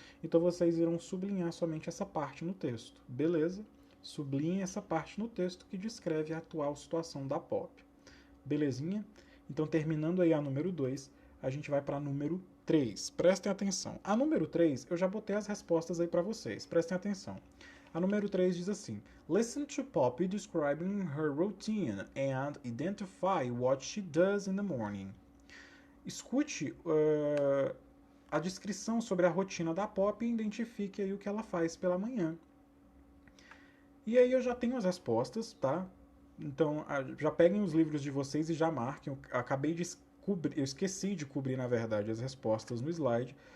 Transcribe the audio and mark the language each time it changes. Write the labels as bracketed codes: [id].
[pt] Então vocês irão sublinhar somente essa parte no texto, beleza? Sublinhem essa parte no texto que descreve a atual situação da Pop. Belezinha? Então, terminando aí a número 2, a gente vai para a número 3. Prestem atenção. A número 3, eu já botei as respostas aí para vocês. Prestem atenção. A número 3 diz assim: [en] Listen to Poppy describing her routine and identify what she does in the morning. [pt] Escute a descrição sobre a rotina da Poppy e identifique aí o que ela faz pela manhã. E aí eu já tenho as respostas, tá? Então, já peguem os livros de vocês e já marquem. Eu acabei de cobrir, eu esqueci de cobrir, na verdade, as respostas no slide.